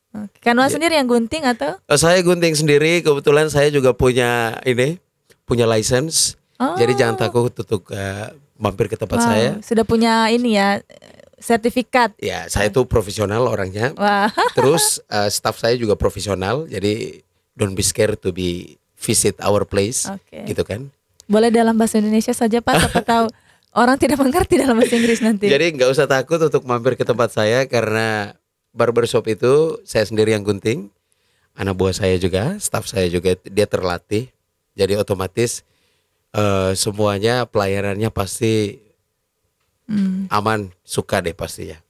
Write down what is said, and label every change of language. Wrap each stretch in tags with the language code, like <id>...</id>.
<id>Oke. Kanoan sendiri yang gunting atau? Saya gunting sendiri. Kebetulan saya juga punya license. Jadi jangan takut untuk mampir ke tempat saya. Sudah punya ini ya, sertifikat. Ya, saya tuh profesional orangnya. Wah. Terus staff saya juga profesional. Jadi</id> <en>don't be scared to be visit our place.</en> <id>Oke. Gitu kan. Boleh dalam bahasa Indonesia saja Pak, siapa tahu orang tidak mengerti dalam bahasa Inggris nanti. Jadi nggak usah takut untuk mampir ke tempat saya karena barbershop itu saya sendiri yang gunting. Anak buah saya juga, staff saya juga dia terlatih. Jadi otomatis semuanya pelayanannya pasti aman, suka deh pastinya.</id>